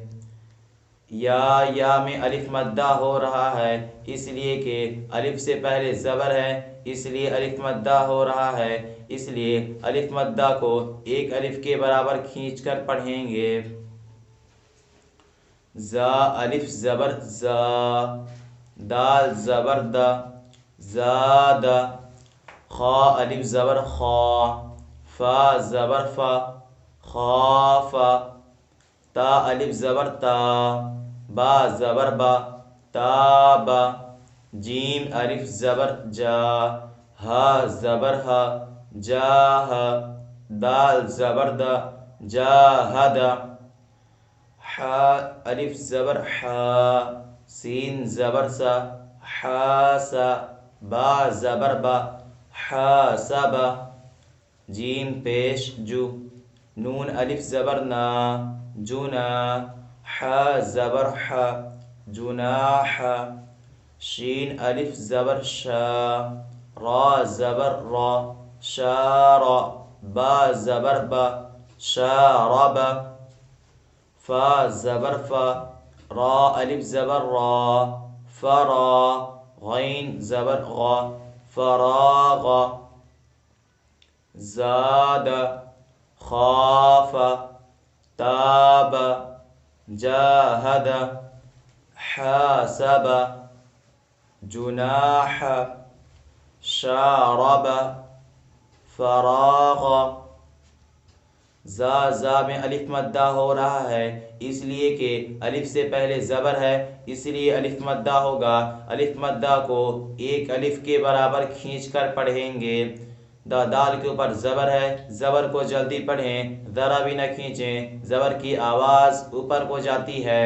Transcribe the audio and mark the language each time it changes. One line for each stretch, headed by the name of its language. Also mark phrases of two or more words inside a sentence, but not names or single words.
Urdu: یا میں الف مدہ ہو رہا ہے، اس لیے کہ الف سے پہلے زبر ہے، اس لیے الف مدہ ہو رہا ہے، اس لیے الف مدہ کو ایک الف کے برابر کھینچ کر پڑھیں گے۔ الف زبر زا، دال زبر دا، زاد۔ خا الف زبر خا، فا زبر فا، خاف۔ تا الف زبر تا، با زبر با، تاب۔ جیم الف زبر جا، ہا زبر ہا، جاہ۔ دال زبر دا، جاہد۔ حا الف زبر حا، سین زبر سا، حاسا۔ با زبر با، حاسب۔ جیم پیش جو، نون الف زبر نا، جنا۔ حا زبر حا، جناح، شین الف زبر شا، را زبر را، شار، با زبر با، شارب، فا زبر فا، را الف زبر را، فرا، غین زبر غا، فراغ،
Arabic: زاد، خاف، تاب، جاهد، حاسب، جناح، شارب، فراغ۔
Urdu: زا میں الف مدہ ہو رہا ہے اس لیے کہ الف سے پہلے زبر ہے، اس لیے الف مدہ ہوگا۔ الف مدہ کو ایک الف کے برابر کھینچ کر پڑھیں گے۔ دال کے اوپر زبر ہے، زبر کو جلدی پڑھیں، ذرا بھی نہ کھینچیں، زبر کی آواز اوپر کو جاتی ہے۔